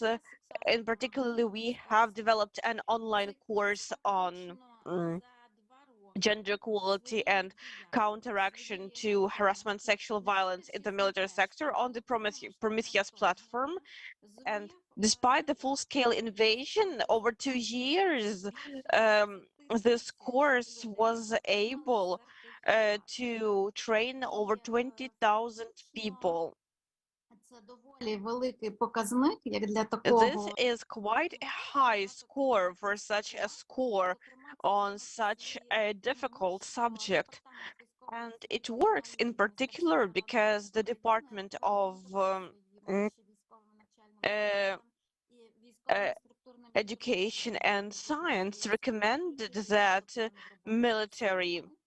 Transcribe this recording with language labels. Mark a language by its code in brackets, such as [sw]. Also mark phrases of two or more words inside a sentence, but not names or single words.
[en] In particular, we have developed an online course on gender equality and counteraction to harassment, sexual violence in the military sector on the Prometheus platform. And despite the full-scale invasion over 2 years, this course was able to train over 20,000 people. [uk] Це доволі великий показник, як для [en] This [uk] такого. [en] is quite a high score for such a score on such a difficult subject. And it works in particular because the Department of Education and Science recommended that military